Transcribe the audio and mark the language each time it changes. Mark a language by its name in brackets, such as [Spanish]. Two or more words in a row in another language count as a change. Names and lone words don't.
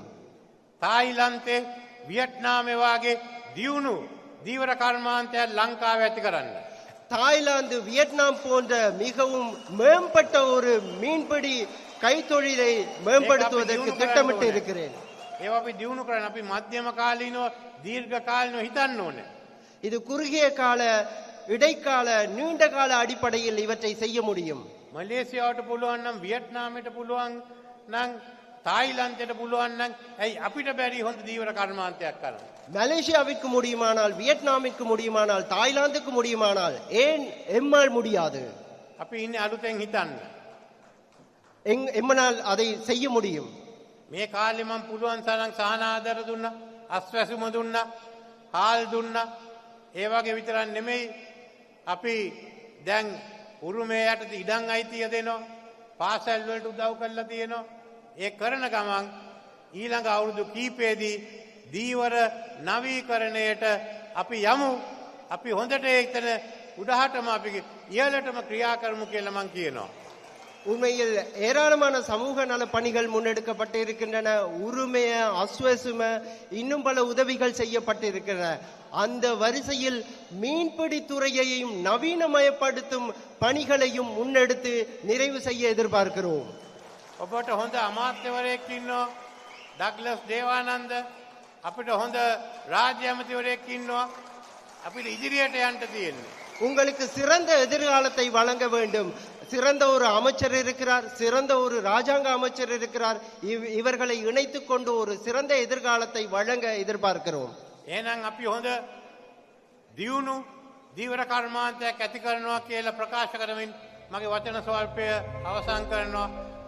[Sinhala] තායිලන්තේ වියට්නාමේ වගේ දියුණු දීවර කර්මාන්තයක් ලංකාවේ ඇති කරන්න. [Tamil] தாய்லாந்து வியட்நாம் போன்ற மிகவும் மேம்பட்ட ஒரு மீன்பிடி கைத்தொழிலை மேம்படுத்துவதற்கு திட்டமிட்டு இருக்கிறேன். [Sinhala] ඒවා අපි දියුණු කරන්න අපි මධ්‍යම කාලීනව දීර්ඝ කාලීනව හිතන්න ඕනේ. [Tamil] இது குறுகிய கால இடைக்கால நீண்ட கால அடிப்படையில் இவற்றை செய்ய முடியும். [Sinhala] මලේසියාවට පුළුවන් නම් වියට්නාමයට පුළුවන් නම් තායිලන්තයට පුළුවන් නම් ඇයි අපිට බැරි හොඳ දීවර කර්මාන්තයක් කරන්න. [Tamil] மலேசியாவிற்கு முடியுமானால், வியட்நாமிற்கு முடியுமானால், தாய்லாந்துக்கு முடியுமானால் ஏன் எம்மால் முடியாது? [Sinhala] අපි ඉන්නේ අලුතෙන් හිතන්න. [Tamil] எம்மனால் அதை செய்ய முடியும். [Sinhala] මේ කාලේ මම පුළුවන් තරම් සහන ආදර දුන්නා, අස්වැසුම දුන්නා, හාල් දුන්නා. ඒ වගේ විතරක් නෙමෙයි අපි දැන් උරුමයේ යටතේ ඉඩම් අයිතිය දෙනවා, පාසල් වලට උදව් කරලා තියෙනවා. ඒ කරන ගමන් ඊළඟ අවුරුදු කීපෙදී දීවර නවීකරණයට අපි යමු. අපි හොඳට ඒතන උඩහටම අපි ඉහළටම ක්‍රියා කරමු කියලා මම කියනවා. [Tamil] உண்மையில் ஏராளமான சமூக நல பணிகள் முன்னெடுக்கப்பட்டு இருக்கின்றன. உரிமைய, அஸ்வசும, இன்னும் பல உதவிகள் செய்யப்பட்டிருக்கின்றன. அந்த வரிசையில் மீன்பிடி துறையையும் நவீனமயப்படுத்தும் பணிகளையும் முன்னெடுத்து நிறைவு செய்ய எதிர்பார்க்கிறோம். [Sinhala] ඔබට හොඳ අමාත්‍යවරයෙක් ඉන්නවා, ඩග්ලස් දේවානන්ද. අපිට හොඳ රාජ්‍ය ඇමතිවරයෙක් ඉන්නවා. අපිට ඉදිරියට යන්න තියෙන්නේ. [Tamil] உங்களுக்கு சிறந்த எதிர்காலத்தை வழங்க வேண்டும். சிறந்த ஒரு அமைச்சர் இருக்கிறார், சிறந்த ஒரு ராஜாங்க அமைச்சர் இருக்கிறார். இவர்களை இணைத்துக் கொண்டு ஒரு சிறந்த எதிர்காலத்தை வழங்க எதிர்பார்க்கிறோம். [Sinhala] එහෙනම් අපි හොඳ දියුණු දීවර කර්මාන්තයක් ඇති කරනවා කියලා ප්‍රකාශ කරමින් මගේ වචන ස්වල්පය අවසන් කරනවා.